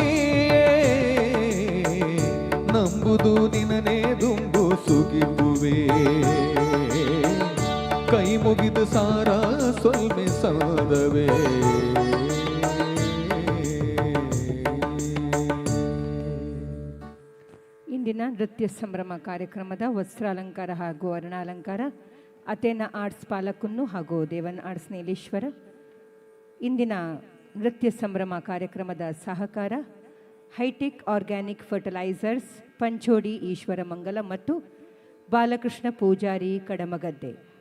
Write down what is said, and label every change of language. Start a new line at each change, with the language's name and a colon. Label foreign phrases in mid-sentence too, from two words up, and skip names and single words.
Tulu: ನಂಬುದು ನಿನನೇ ದುಂಬು ಸುಗಿಪುವೆ ಕೈ ಮುಗಿದು ಸಾರ ಸೊಲ್ಮೆ ಸಾದವೇ
Kannada: ಇಂದಿನ ನೃತ್ಯ ಸಂಭ್ರಮ ಕಾರ್ಯಕ್ರಮದ ವಸ್ತ್ರಾಲಂಕಾರ ಹಾಗೂ ವರ್ಣಾಲಂಕಾರ ಅಥೇನಾ ಆರ್ಟ್ಸ್ ಪಾಲಕನ್ನು ಹಾಗೂ ದೇವನ್ ಆರ್ಟ್ಸ್ ನೀಲೇಶ್ವರ. ಇಂದಿನ ನೃತ್ಯ ಸಂಭ್ರಮ ಕಾರ್ಯಕ್ರಮದ ಸಹಕಾರ ಹೈಟೆಕ್ ಆರ್ಗ್ಯಾನಿಕ್ ಫರ್ಟಿಲೈಸರ್ಸ್ ಪಂಚೋಡಿ ಈಶ್ವರಮಂಗಲ ಮತ್ತು ಬಾಲಕೃಷ್ಣ ಪೂಜಾರಿ ಕಡಮಗದ್ದೆ.